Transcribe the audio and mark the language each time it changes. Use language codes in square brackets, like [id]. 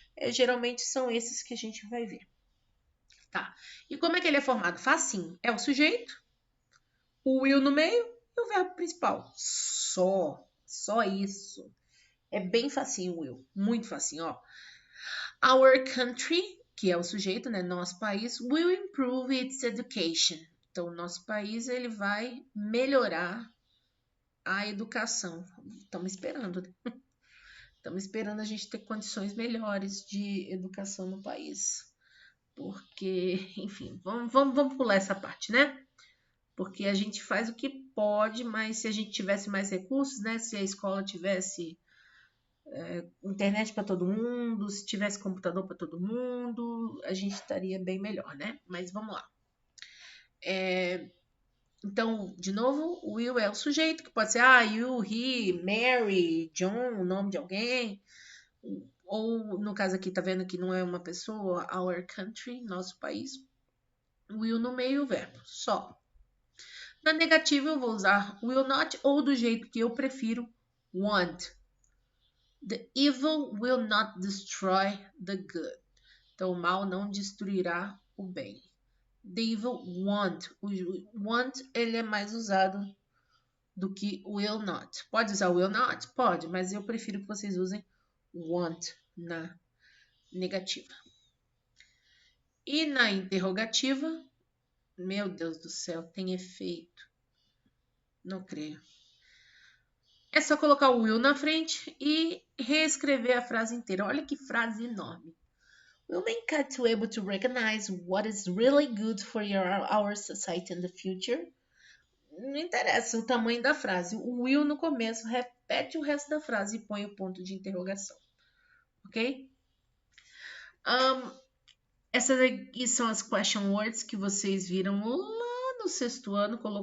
[pt] Geralmente são esses que a gente vai ver. Tá. E como é que ele é formado? Facinho. É o sujeito, o will no meio e o verbo principal. Só isso. É bem facinho o will. Muito facinho, ó. [en] Our country, [pt] que é o sujeito, né? Nosso país, [en] will improve its education. [pt] Então, nosso país ele vai melhorar a educação. Estamos esperando, né? Estamos esperando a gente ter condições melhores de educação no país. Porque, enfim, vamos pular essa parte, né? Porque a gente faz o que pode, mas se a gente tivesse mais recursos, né? Se a escola tivesse internet para todo mundo, se tivesse computador para todo mundo, a gente estaria bem melhor, né? Mas vamos lá. Então, de novo, o Will é o sujeito, que pode ser you, he, Mary, John, o nome de alguém. Ou, no caso aqui, tá vendo que não é uma pessoa, our country, nosso país. Will no meio, o verbo, só. Na negativa, eu vou usar will not ou do jeito que eu prefiro, want. [en] The evil will not destroy the good. [pt] Então, o mal não destruirá o bem. [en] The evil won't. [pt] O want, ele é mais usado do que will not. Pode usar will not? Pode, mas eu prefiro que vocês usem want na negativa. E na interrogativa, meu Deus do céu, tem efeito. Não creio. É só colocar o will na frente e reescrever a frase inteira. Olha que frase enorme. [en] Will make us able to recognize what is really good for our society in the future? [pt] Não interessa o tamanho da frase. O will no começo repete o resto da frase e põe o ponto de interrogação. Ok? Essas aqui são as question words que vocês viram lá no sexto ano.